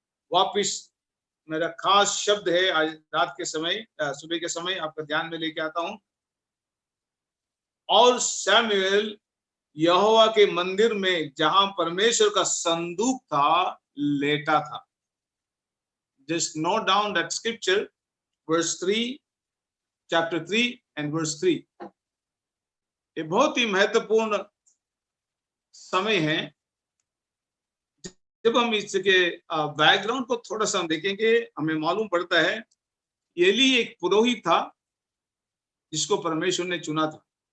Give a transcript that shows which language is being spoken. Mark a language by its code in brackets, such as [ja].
[hi] वापिस मेरा खास शब्द है आज रात के समय, सुबह के समय आपका ध्यान में लेके आता हूं। और शमूएल यहोवा के मंदिर में जहां परमेश्वर का संदूक था लेटा था। [en] Just note down that scripture, verse 3, chapter 3 and verse 3. [hi] ये बहुत ही महत्वपूर्ण समय है। जब हम इसके बैकग्राउंड को थोड़ा सा देखेंगे, हमें मालूम पड़ता है एली एक पुरोहित था जिसको परमेश्वर ने चुना था।